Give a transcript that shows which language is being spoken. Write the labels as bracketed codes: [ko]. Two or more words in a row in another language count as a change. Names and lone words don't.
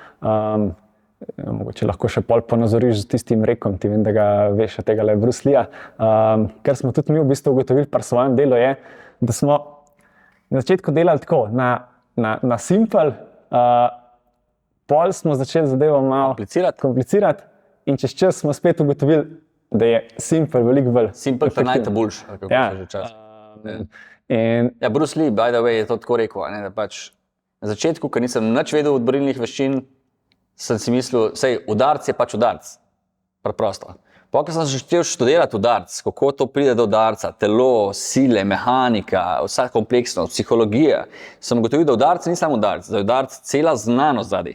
[sl] mogoče lahko še pol ponazoriš z tistim rekom, ti vem, da ga veš od tega Bruce Leeja, ker smo tudi mi v bistvu ugotovili pri svojem delu je, da smo na začetku delali tako, na simple, pol smo začeli zadevo malo komplicirati in čez čas smo spet ugotovili, da je simple veliko bolj simple pa najboljši, kako se že čas. Ja, [en] Bruce Lee, by the way, [sl] je to tako rekel, ne, da na začetku, ko nisem nič vedel od borilnih veščin, sem si mislil, udarc je udarc, preprosto. Po, ko sem začel študirati udarc, kako to pride do udarca, telo, sile, mehanika, vsa kompleksnost, psihologija, sem ugotovil, da udarc ni samo udarc, da je udarc cela znanost zadaj.